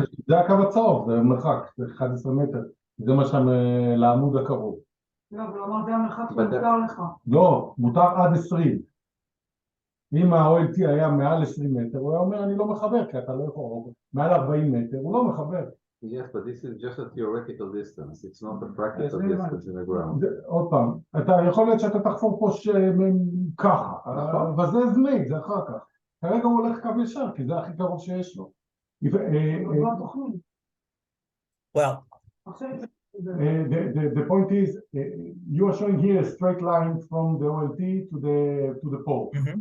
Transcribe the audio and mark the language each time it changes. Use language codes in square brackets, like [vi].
[he] זה הקו הצהוב, זה מרחק, זה 11 מטר. זה מה שם לעמוד הקרוב. לא, אבל הוא אמר זה המרחק שמותר לך. לא, מותר עד 20. אם ה-OLT היה מעל 20 מטר, הוא היה אומר אני לא מחבר, כי אתה לא יכול, מעל 40 מטר, הוא לא מחבר. [en] Yes, but this is just a theoretical distance. It's not a practical distance in the ground. [he] עוד פעם, אתה יכול להיות שאתה תחפור פה ככה, אבל זה זמי, זה אחר כך. כרגע הוא הולך קו ישר, כי זה הכי קרוב שיש לו. [en] Well, the point is, you are showing here a straight line from the OLT to the pole.